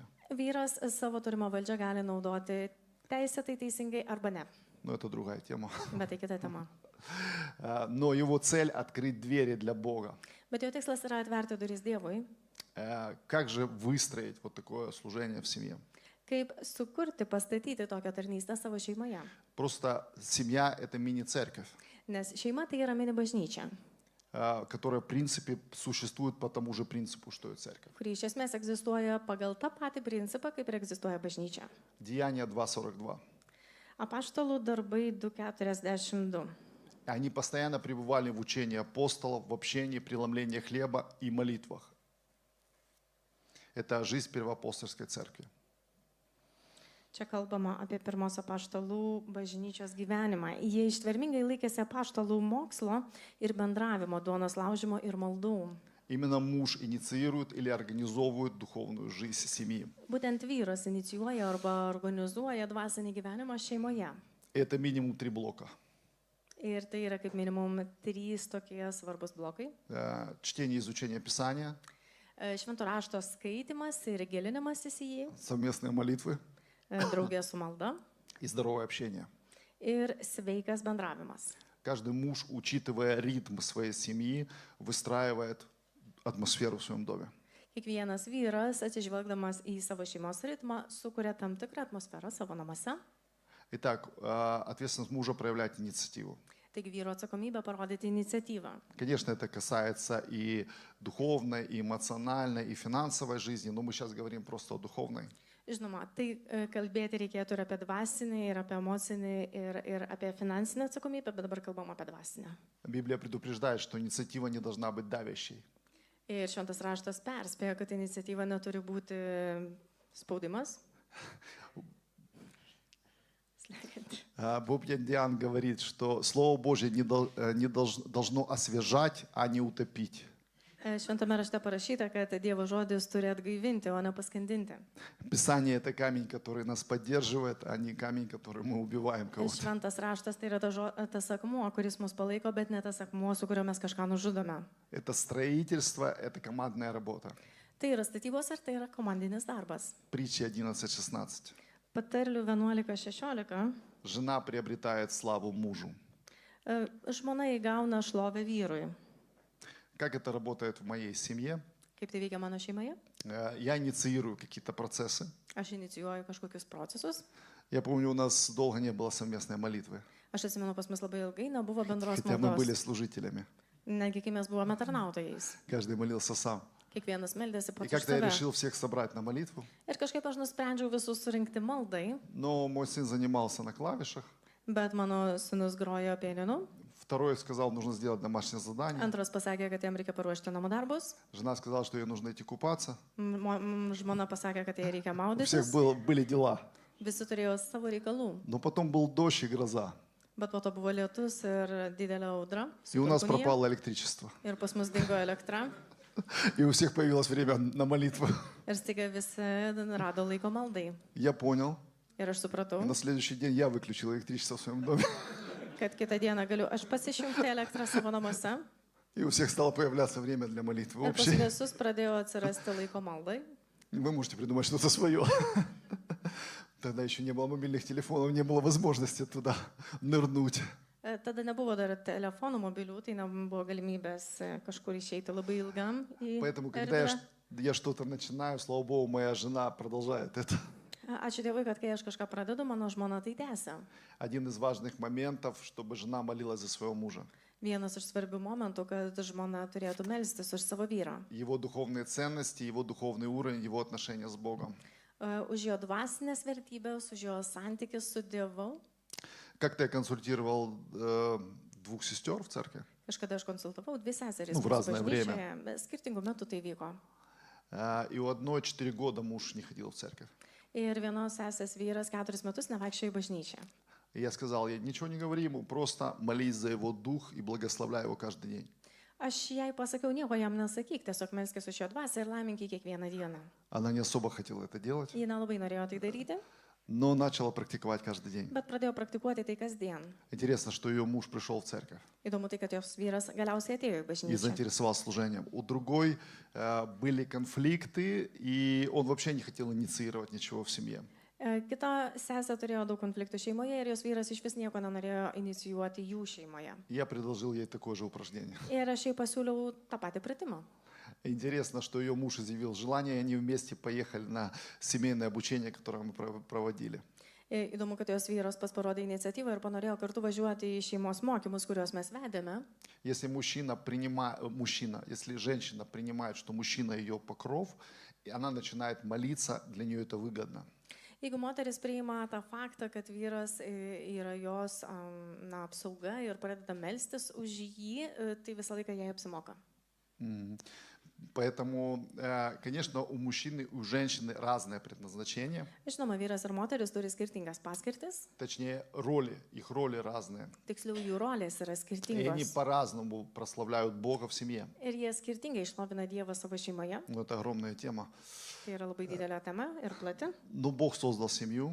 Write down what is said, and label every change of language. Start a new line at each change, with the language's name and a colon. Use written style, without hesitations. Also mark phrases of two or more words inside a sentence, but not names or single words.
Lithuanian: Vyras savo turimą valdžią gali naudoti teisėtai, teisingai arba ne.
Russian: Но это другая тема.
Lithuanian: Bet tai kita tema.
Russian: Но его цель – открыть двери для Бога.
Lithuanian: Bet jo tikslas yra atverti duris Dievui.
Russian: Как же выстроить вот такое служение в семье?
Lithuanian: Kaip sukurti, pastatyti tokią tarnystę savo šeimoje.
Russian: Просто семья – это мини-церковь.
Lithuanian: Nes šeima tai yra mini bažnyčia.
Russian: которая, в принципе, существует по тому же принципу, что и церковь.
Lithuanian: kuri iš esmės egzistuoja pagal tą patį principą, kaip ir egzistuoja bažnyčia.
Russian: Деяния 2:42.
Lithuanian: Apaštalų darbai 2:42.
Russian: Они постоянно пребывали в учении апостолов, в общении, преломлении хлеба и молитвах. Это жизнь первоапостольской церкви.
Lithuanian: Čia kalbama apie pirmos apaštalų bažnyčios gyvenimą. Jie ištvermingai laikėsi apaštalų mokslo ir bendravimo, duonos laužimo ir maldų.
Russian: Именно муж инициирует или организовывает духовную жизнь семьи.
Lithuanian: Būtent vyras inicijuoja arba organizuoja dvasinį gyvenimą šeimoje.
Russian: Это минимум 3 блока.
Lithuanian: Ir tai yra kaip minimum 3 tokie svarbus blokai.
Russian: Чтение и изучение Писания,
Lithuanian: Švento rašto skaitimas ir gilinimasis į jį,
Russian: совместные молитвы
Lithuanian: draugė su malda
Russian: и здоровое общение.
Lithuanian: ir sveikas bendravimas.
Russian: Каждый муж, учитывая ритм своей семьи, выстраивает атмосферу в своем доме.
Lithuanian: Kiekvienas vyras, atsižvelgdamas į savo šeimos ritmą, sukuria tam tikrą atmosferą savo namuose.
Russian: Итак, ответственность мужа проявлять инициативу.
Lithuanian: Taigi vyro atsakomybė parodyti iniciatyvą.
Russian: Конечно, это касается и духовной, и эмоциональной, и финансовой жизни, но мы сейчас говорим просто о духовной.
Lithuanian: Žinoma, tai kalbėti reikėtų ir apie dvasinį, ir apie emocinį, ir apie finansinę atsakomybę, bet dabar kalbam apie dvasinę.
Russian: Библия предупреждает, что инициатива не должна быть давящей.
Lithuanian: Ir šventas raštas perspėja, kad iniciatyva neturi būti spaudimas.
Russian: Боб Яндиан говорит, что Слово Божье должно освежать, а не утопить.
Lithuanian: Šventame rašte parašyta, kad Dievo žodis turi atgaivinti, o ne paskandinti.
Russian: Писание — это камень, который нас поддерживает, а не камень, который мы убиваем кого-то.
Lithuanian: Šventas raštas tai yra tas akmuo, kuris mus palaiko, bet ne tas akmuo, su kuriuo mes kažką nužudome.
Russian: Это строительство, это командная работа.
Lithuanian: Tai yra statybos ar tai yra komandinis darbas.
Russian: Притча 11:16.
Lithuanian: Patarlių 11:16.
Russian: Жена приобретает славу мужу.
Lithuanian: Žmona įgauna šlovę vyrui.
Russian: Как это работает в моей семье?
Lithuanian: Kaip tai veikia mano šeimoje?
Russian: Я инициирую какие-то процессы.
Lithuanian: Aš inicijuoju kažkokius procesus.
Russian: Я помню, у нас долго не было совместной молитвы,
Lithuanian: Aš atsimenu, pas mus labai ilgai nebuvo bendros
Russian: хотя мы были
Lithuanian: maldos.
Russian: служителями.
Lithuanian: Negi kai mes buvome tarnautojais.
Russian: Каждый молился сам.
Lithuanian: Kiekvienas meldėsi
Russian: И
Lithuanian: pats už
Russian: как-то я
Lithuanian: save.
Russian: решил всех собрать на молитву,
Lithuanian: Ir kažkaip aš nusprendžiau visus surinkti maldai,
Russian: но мой сын занимался на клавишах.
Lithuanian: bet mano sūnus grojo pianinu.
Russian: Второй сказал, нужно сделать домашнее задание.
Lithuanian: Antras pasakė, kad jam reikia paruošti namų darbus.
Russian: Жена сказала, что ей нужно идти купаться.
Lithuanian: Žmona pasakė, kad jai reikia
Russian: У всех
Lithuanian: maudytis.
Russian: были дела.
Lithuanian: Visi turėjo savo reikalų.
Russian: Но потом был дождь и гроза.
Lithuanian: Bet po to buvo lietus ir didelė audra.
Russian: И у нас
Lithuanian: perkūnija.
Russian: пропало электричество.
Lithuanian: Ir pas mus dingo elektra.
Russian: И у всех появилось время на молитву.
Lithuanian: Ir staiga visi rado laiko maldai.
Russian: Я понял.
Lithuanian: Ir aš supratau,
Russian: И на следующий день я выключил электричество в своем доме.
Lithuanian: kad kitą dieną galiu aš pasišjungti elektrą savo namuose.
Russian: И у всех стало появляться время для молитвы
Lithuanian: Ir pas
Russian: общей.
Lithuanian: visus pradėjo atsirasti laiko maldai.
Russian: И вы можете придумать что-то свое. Тогда еще не было мобильных телефонов, не было возможности туда нырнуть.
Lithuanian: Tada nebuvo dar telefonų mobilių, tai nebuvo galimybės kažkur išeiti labai ilgam. į
Russian: Поэтому, когда
Lithuanian: erdvę.
Russian: я что-то начинаю, слава Богу, моя жена продолжает это.
Lithuanian: Ačiū Dievui, kad kai aš kažką pradedu, mano žmona tai tęsia.
Russian: Один из важных моментов, чтобы жена молилась за своего мужа.
Lithuanian: Vienas iš svarbių momentų, kad žmona turėtų melstis už savo vyrą.
Russian: Его духовные ценности, его духовный уровень, его отношения с Богом.
Lithuanian: Už jo dvasinės vertybės, už jo santykis su Dievu.
Russian: Как-то я консультировал 2 сестер в церкви.
Lithuanian: Kažkada aš konsultavau 2 seserys
Russian: Nu, в
Lithuanian: mūsų
Russian: разное
Lithuanian: bažnyčioje, bet skirtingų metų tai vyko.
Russian: И у одной 4 года муж не ходил в церковь.
Lithuanian: Ir vienos sesės vyras 4 metus nevaikščiojo į bažnyčią.
Russian: И я сказал ей, ничего не говори ему, просто молись за его дух и благословляй его каждый день.
Lithuanian: Aš jai pasakiau, nieko jam nesakyk, tiesiog melskis už jo dvasią ir laimink jį kiekvieną dieną.
Russian: Она не особо хотела это делать,
Lithuanian: Ji nelabai norėjo tai daryti,
Russian: но начала практиковать каждый день.
Lithuanian: bet pradėjo praktikuoti tai kasdien.
Russian: Интересно, что ее муж пришел в церковь
Lithuanian: Įdomu tai, kad jos vyras galiausiai atėjo į
Russian: и
Lithuanian: bažnyčią.
Russian: заинтересовался служением. У другой были конфликты, и он вообще не хотел инициировать ничего в семье.
Lithuanian: Kita sesė turėjo daug konfliktų šeimoje ir jos vyras iš vis nieko nenorėjo inicijuoti jų šeimoje.
Russian: Я предложил ей такое же упражнение.
Lithuanian: Ir aš jai pasiūliau tą patį pratimą.
Russian: Интересно, что ее муж изъявил желание, и они вместе поехали на семейное обучение, которое мы проводили.
Lithuanian: Įdomu, kad jos vyras pas parodė iniciatyvą ir panorėjo kartu važiuoti į šeimos mokymus, kuriuos mes vedėme.
Russian: Если если женщина принимает, что мужчина ее покров, и она начинает молиться, для нее это выгодно.
Lithuanian: Jeigu moteris priima tą faktą, kad vyras yra jos apsauga ir pradeda melstis už jį, tai visą laiką jai apsimoka.
Russian: Поэтому, конечно, у мужчины, у женщины разное предназначение.
Lithuanian: Žinoma, vyras ir moteris turi skirtingas paskirtis,
Russian: Точнее, роли, их роли разные.
Lithuanian: tiksliau jų rolės yra
Russian: И они
Lithuanian: skirtingos.
Russian: по-разному прославляют Бога в семье.
Lithuanian: Ir jie skirtingai išlovina Dievą savo šeimoje.
Russian: Ну, это огромная тема.
Lithuanian: Tai yra labai didelė tema ir plati.
Russian: Но Бог создал семью.